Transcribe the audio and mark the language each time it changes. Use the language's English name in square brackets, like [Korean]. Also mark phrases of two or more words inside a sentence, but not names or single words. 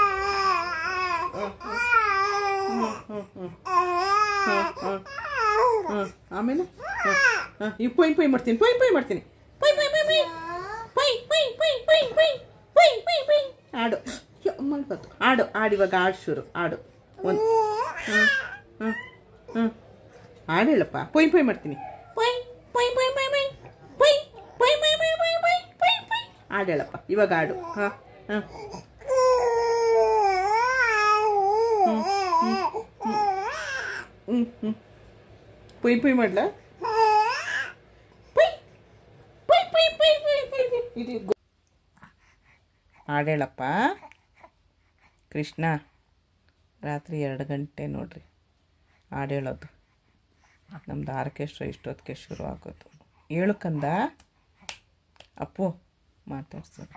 [Kannada] ಆಮೇಲೆ ಈ ಪೈ ಪೈ ಮಾಡ್ತೀನಿ, ಪೈ ಪೈ ಮಾಡ್ತೀನಿ, ಪೈ ಪೈ ಪೈ ಪೈ ಪೈ ಪೈ ಪೈ ಪೈ ಪೈ ಪೈ ಪೈ ಪೈ. ಆಡು ಮಲ್ಬತ್ತು, ಆಡು ಆಡು, ಇವಾಗ ಆಡು ಶುರು, ಆಡು ಒಂದು. ಹಾಂ ಹಾಂ ಹಾಂ, ಹಾಡು ಹೇಳಪ್ಪ. ಪೊಯ್ ಪೊಯ್ ಮಾಡ್ತೀನಿ, ಪೊಯ್ ಪೊಯ್ ಪೊಯ್ ಪೊಯ್ ಪೊಯ್ ಪೊಯ್ ಪೊಯ್ ಪೊಯ್ ಪೊಯ್ ಪೊಯ್ ಪೊಯ್ ಪೊಯ್ ಪೊಯ್. ಹಾಡು ಹೇಳಪ್ಪ, ಇವಾಗ ಹಾಡು. ಹಾಂ ಹಾಂ ಹ್ಞೂ ಹ್ಞೂ, ಪೊಯ್ ಪೊಯ್ ಮಾಡ್ಲಾ? ಪೊಯ್ ಪೊಯ್ ಪೊಯ್ ಪೊಯ್ ಪೊಯ್ ಪೊಯ್. ಇದು ಹಾಡು ಹೇಳಪ್ಪ. ಕೃಷ್ಣ ರಾತ್ರಿ 2 ಗಂಟೆ ನೋಡ್ರಿ ಹಾಡು ಹೇಳೋದು. ನಮ್ದು ಆರ್ಕೆಸ್ಟ್ರಾ ಇಷ್ಟೊತ್ತಿಗೆ ಶುರು ಆಗೋದು. ಹೇಳು ಕಂದ. ಅಪ್ಪು ಮಾತಾಡ್ಸೋದು.